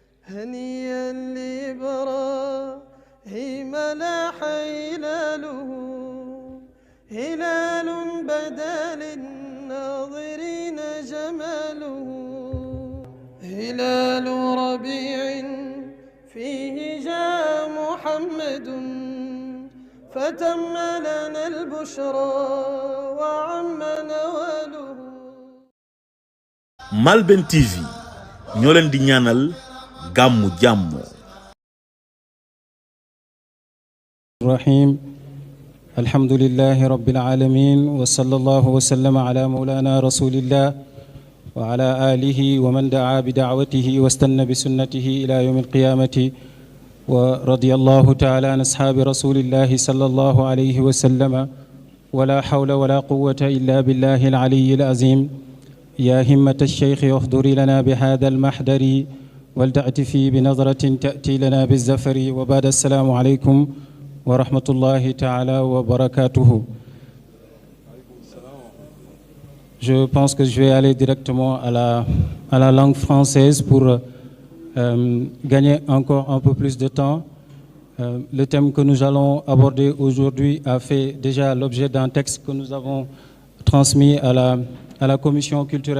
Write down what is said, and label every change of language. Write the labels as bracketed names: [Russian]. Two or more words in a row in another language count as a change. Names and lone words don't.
[Arabic] هنيئا لإبراهيم لاح هلاله هلال بدا للناظرين جماله هلال ربيع فيه جاء محمد فتم لنا البشرى وعم نواله. [Wolof] Malben TV ñoo leen di ñaanal gàmmu jàmm. [Arabic] الرحيم الحمد لله رب العالمين وصلى الله وسلم على مولانا رسول الله وعلى آله ومن دعا بدعوته واستنى بسنته إلى يوم القيامة ورضي الله تعالى عن أصحاب رسول الله صلى الله عليه وسلم ولا حول ولا قوة إلا بالله العلي العظيم. يا همة الشيخ احضري لنا بهذا المحضر ولتأتي بنظرة تأتي لنا بالزفر. وبعد السلام عليكم ورحمة الله تعالى وبركاته. [French] Je pense que je vais aller directement à la langue française pour gagner encore un peu plus de temps. Le thème que nous allons aborder aujourd'hui a fait déjà l'objet d'un texte que nous avons transmis à la commission culturelle.